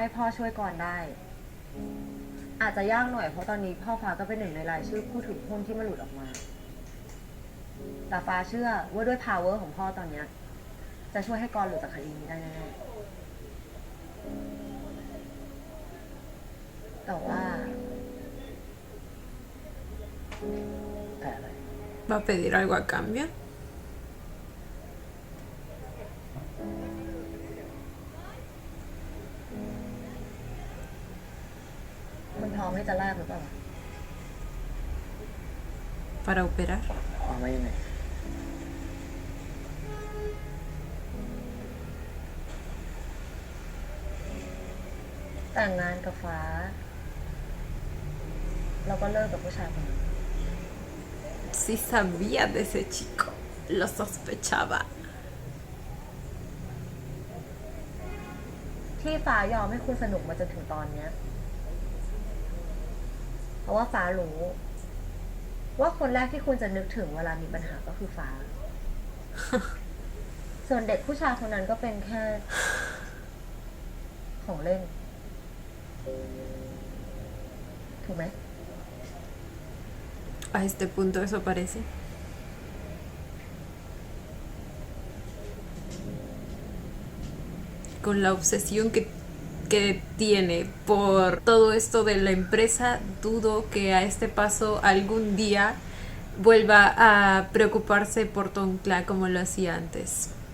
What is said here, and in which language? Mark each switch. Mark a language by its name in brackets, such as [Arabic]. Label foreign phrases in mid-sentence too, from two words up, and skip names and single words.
[Thai] พ่อช่วยก่อนได้ อาจจะยากหน่อยเพราะตอนนี้พ่อฟ้าก็เป็นหนึ่งในรายชื่อผู้ถือหุ้นที่มันหลุดออกมา แต่ฟ้าเชื่อว่าด้วย power ของพ่อตอนเนี้ยจะช่วยให้กรหลุดจากคดีนี้ได้แน่ๆแต่ว่า แต่อะไร [Spanish] ¿Va a pedir algo a cambio? [Thai] คุณพร้อมที่จะแลกหรือเปล่า [Spanish] ¿Para operar? [Thai] ความว่ายังไง แต่งงานกับฟ้า เราก็เลิกกับผู้ชายคนนี้ [Spanish] Sí sabía de ese chico. Lo sospechaba. [Thai] ที่ฟ้ายอมให้คุณสนุกมาจนถึงตอนเนี้ย เพราะว่าฟ้ารู้ ว่าคนแรกที่คุณจะนึกถึงเวลามีปัญหาก็คือฟ้า ส่วนเด็กผู้ชายคนนั้นก็เป็นแค่ ของเล่น ถูกไหม [Spanish] A este punto eso parece. Con la obsesión que tiene por todo esto de la empresa, dudo que a este paso algún día vuelva a preocuparse por Toncla como lo hacía antes.